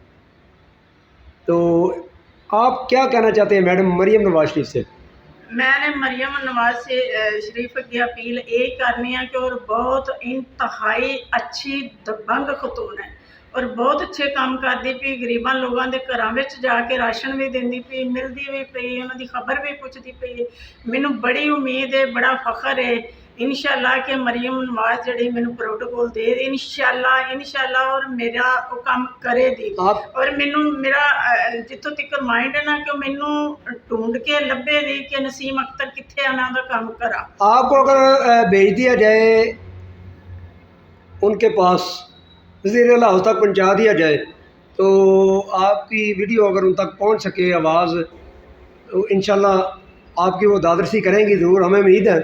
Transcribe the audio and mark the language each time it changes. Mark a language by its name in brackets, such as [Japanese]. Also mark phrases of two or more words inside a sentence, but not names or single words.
[Urdu] تو آپ کیا کہنا چاہتے ہیں میڈم مریم نواز شریف سے؟ میں نے مریم نواز شریف کی اپیل یہ کرنی ہے کہ اور بہت انتہائی اچھی دبنگ خاتون ہے اور بہت اچھے کام کرتی پئی۔ [Punjabi] غریباں لوگوں کے گھراں وچ جا کے راشن بھی دینی پئی، ملتی بھی پئی، انہوں دی خبر بھی پوچھتی پئی۔ مینوں بڑی امید ہے، بڑا فخر ہے [Arabic] انشاءاللہ [Punjabi] کہ مریم نواز جڑی مینوں پروٹوکول دے دی [Arabic] انشاءاللہ [Punjabi] اور میرا وہ کام کرے دی۔ اور مینوں میرا جتوں تک مائنڈ ہے نا کہ مینوں ڈھونڈ کے لبے دی کہ نسیم اختر کتنے آنا دا کام کرا۔ [Urdu] آپ کو اگر بھیج دیا جائے ان کے پاس، وزیر اعلیٰ تک پہنچا دیا جائے، تو آپ کی ویڈیو اگر ان تک پہنچ سکے آواز، تو [Arabic] انشاءاللہ [Urdu] آپ کی وہ دادرسی کریں گی ضرور، ہمیں امید ہے۔